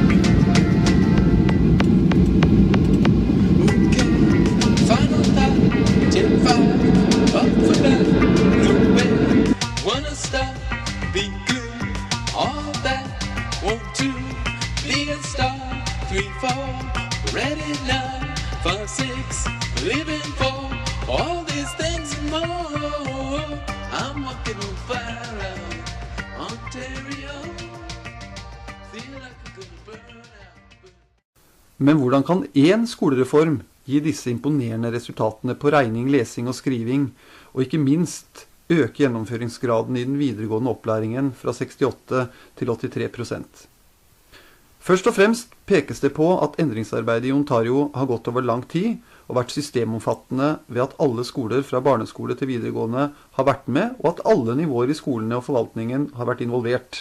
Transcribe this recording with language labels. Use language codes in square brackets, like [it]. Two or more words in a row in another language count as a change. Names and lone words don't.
[en] Okay, final thought, 10-5, up for that, no way, wanna stop, be good, all that, want to be a star, 3, 4, ready now, 5, 6, living for all these things and more. I'm walking on fire out in Ontario. Feel like I'm gonna burn out. [no] Men hvordan kan én skolereform gi disse imponerende resultatene på regning, lesing og skriving, og ikke minst øke gjennomføringsgraden i den videregående opplæringen fra 68 til 83%? Først og fremst pekes det på at endringsarbeidet i Ontario har gått over lang tid og vært systemomfattende ved at alle skoler fra barneskole til videregående har vært med, og at alle nivåer i skolene og forvaltningen har vært involvert.